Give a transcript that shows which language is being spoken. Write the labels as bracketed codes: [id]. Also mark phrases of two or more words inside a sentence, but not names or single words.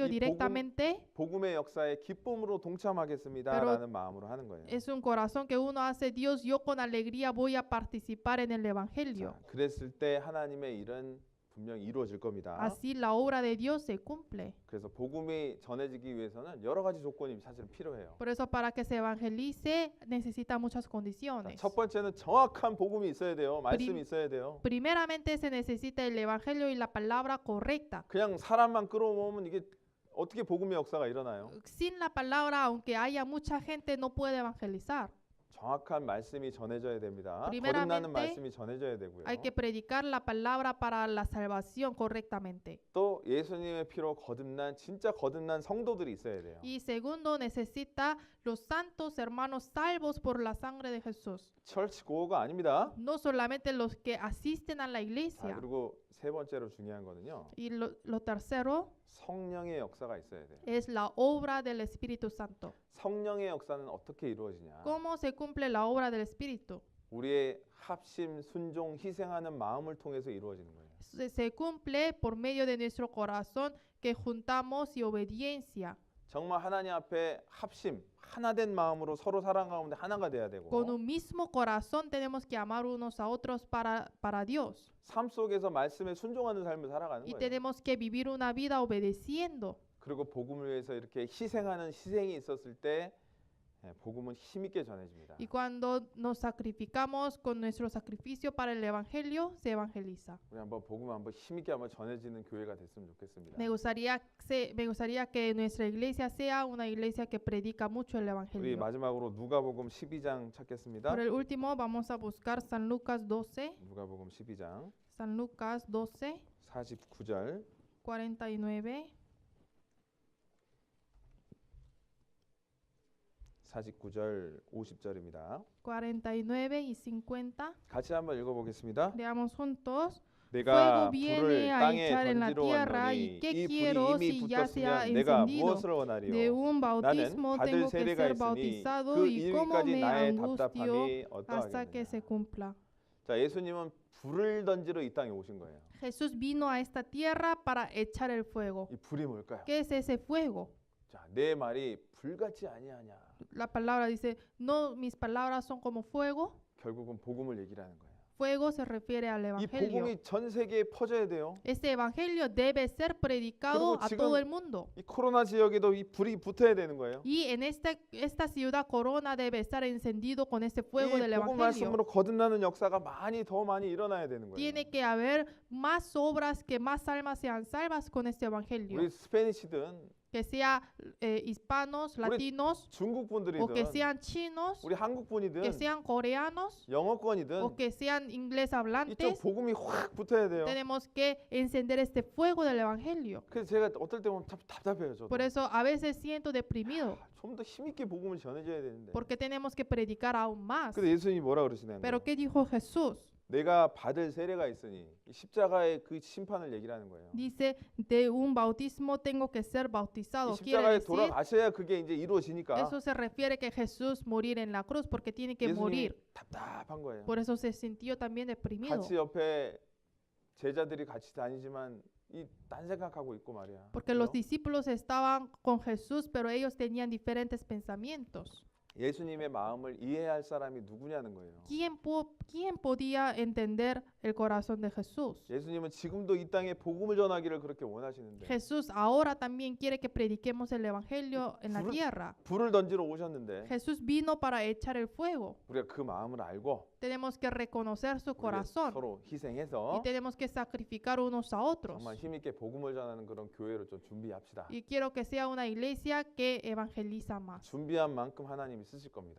[ko] 이 [es] directamente, [ko] 복음의 역사에 기쁨으로 동참하겠습니다라는 마음으로 하는 거예요. [es] es un corazón que uno hace, Dios, yo con alegría voy a participar en el evangelio. [ko] 자, 그랬을 때 하나님의 일은 분명히 이루어질 겁니다. [es] Así la obra de Dios se cumple. [ko] 그래서 복음이 전해지기 위해서는 여러 가지 조건이 사실은 필요해요. [es] Por eso para que se evangelice necesita muchas [ko] 자, [es] condiciones. [ko] 첫 번째는 정확한 복음이 있어야 돼요. 말씀이 있어야 돼요. [es] Primeramente se necesita el evangelio y la palabra correcta. [ko] 그냥 사람만 끌어모으면 이게 어떻게 복음의 역사가 일어나요? [es] Sin la palabra, aunque haya mucha gente, no puede evangelizar. [ko] 정확한 말씀이 전해져야 됩니다. [es] Primeramente, [ko] 거듭나는 말씀이 전해져야 되고요. [es] Hay que predicar la palabra para la salvación correctamente. [ko] 또 예수님의 피로 거듭난 진짜 거듭난 성도들이 있어야 돼요. [es] Y segundo, necesita los santos hermanos salvos por la sangre de Jesús. [ko] 철치 고어가 아닙니다. [es] No solamente los que asisten a la [ko] 자, [es] iglesia. [ko] 그리고 세 번째로 중요한 거는요. [es] Y lo tercero [ko] 성령의 역사가 있어야 돼요. [es] es la obra del Espíritu Santo. [ko] 성령의 역사는 어떻게 이루어지냐? [es] ¿Cómo se cumple la obra del Espíritu? [ko] 우리의 합심, 순종, 희생하는 마음을 통해서 이루어지는 거예요. [es] se cumple por medio de nuestro corazón que juntamos y obediencia. [ko] 정말 하나님 앞에 합심, 하나된 마음으로 서로 사랑 가운데 하나가 돼야 되고 [es] Con un mismo corazón tenemos que amar unos a otros para Dios. [ko] 삶 속에서 말씀에 순종하는 삶을 살아가는 [es] Y [ko] 거예요. [es] tenemos que vivir una vida obedeciendo. [ko] 그리고 복음을 위해서 이렇게 희생하는 희생이 있었을 때 복음은 힘있게 전해집니다. [es] Y cuando nos sacrificamos con nuestro sacrificio para el evangelio, se evangeliza. [ko] 우리 한번 복음 한번 힘있게 한번 전해지는 교회가 됐으면 좋겠습니다. [es] Me gustaría que nuestra iglesia sea una iglesia que predica mucho el [ko] 우리 [es] evangelio. [ko] 마지막으로 누가복음 12장 찾겠습니다. [es] Por el último, vamos a buscar San Lucas 12. [ko] 누가복음 12장 [es] San Lucas 12, [ko] 49절 [es] 49. [ko] 49절 50절입니다. [es] 49 y 50. [ko] 같이 한번 읽어보겠습니다. [es] Leamos juntos. [ko] 내가 [es] Fuego viene [ko] 불을 [es] a [ko] 땅에 [es] echar en la [ko] 던지러 [es] tierra, [ko] 왔노니 [es] y qué [ko] 이 [es] quiero [ko] 불이 이미 [es] si ya se ha [ko] 붙었으면 내가 [es] encendido. [ko] 무엇을 [es] De [ko] 원하리요? [es] un [ko] 나는 [es] bautismo [ko] 받을 [es] tengo que [ko] 세례가 [es] ser [ko] 있으니 [es] bautizado [ko] 그 [es] y cómo [ko] 이르기까지 [es] me [ko] 나의 [es] angustio [ko] 답답함이 [es] hasta que se [ko] 어떠하겠느냐. [es] cumpla. [ko] 자, 예수님은 불을 던지러 이 땅에 오신 거예요. [es] Jesús vino a esta tierra para echar el fuego. [ko] 이 불이 뭘까요? [es] ¿Qué es ese fuego? [ko] 자, 내 말이 불같이 아니하냐. [es] La palabra dice, no, mis palabras son como fuego. [ko] 결국은 복음을 얘기하는 거예요. [es] Fuego se refiere al [ko] 이 [es] evangelio. [ko] 복음이 전 세계에 퍼져야 돼요. [es] Este evangelio debe ser predicado [ko] 그리고 [es] a [ko] 지금 [es] todo el mundo. [ko] 이 코로나 지역에도 이 불이 붙어야 되는 거예요. [es] Y en esta ciudad Corona debe estar encendido con este fuego [ko] 이 [es] del [ko] 복음 [es] evangelio. [ko] 말씀으로 거듭나는 역사가 더 많이 일어나야 되는 거예요. [es] Tiene que haber más obras, que más almas sean salvas con este evangelio. [ko] 우리 스페니시든 [es] Que sea hispanos, [ko] 우리 [es] latinos, [ko] 중국 [es] o que [ko] 분들이든 [es] sean chinos, [ko] 우리 한국 분이든 [es] que sean coreanos, [ko] 영어권이든 [es] o que sean inglés [ko] 이쪽 [es] hablantes. [ko] 복음이 확 붙어야 돼요. [es] Tenemos que encender este fuego del evangelio. [ko] 그래서 제가 어떨 때 보면 답답해요. 저도. [es] Por eso a veces siento deprimido, [ko] 좀 더 힘있게 복음을 전해줘야 되는데. [es] porque tenemos que predicar aún más. [ko] 근데 예수님이 뭐라 그러시냐면 [es] Pero ¿qué dijo Jesús? [ko] 내가 받을 세례가 있으니 이 십자가의 그 심판을 얘기하는 거예요. [es] Dice, de un bautismo tengo que ser [ko] 이 [es] bautizado. Quiere [ko] 십자가에 [es] decir, [ko] 돌아가셔야 그게 이제 이루어지니까 [es] eso se refiere que Jesús morir en la cruz, porque tiene que [ko] 예수님이 [es] morir. [ko] 답답한 거예요. [es] Por eso se sintió también deprimido. [ko] 같이 옆에 제자들이 같이 다니지만 이 딴 생각하고 있고 말이야. [es] Porque los discípulos estaban con Jesús, pero ellos tenían diferentes pensamientos. [ko] 예수님의 마음을 이해할 사람이 누구냐는 거예요. [es] ¿Quién podía entender el corazón de Jesús? [ko] 예수님은 지금도 이 땅에 복음을 전하기를 그렇게 원하시는데 [es] Jesús ahora también quiere que prediquemos el evangelio en la tierra. [ko] 불을 던지러 오셨는데 [es] Jesús vino para echar el fuego. [ko] 우리가 그 마음을 알고 [es] Tenemos que reconocer su [ko] 우리가 [es] corazón [ko] 서로 [es] y [ko] 희생해서 [es] tenemos que sacrificar unos a otros. [ko] 정말 힘있게 복음을 전하는 그런 교회로 좀 준비합시다. [es] Y quiero que sea una iglesia que evangeliza más. [ko] 준비한 만큼 하나님이 쓰실 겁니다.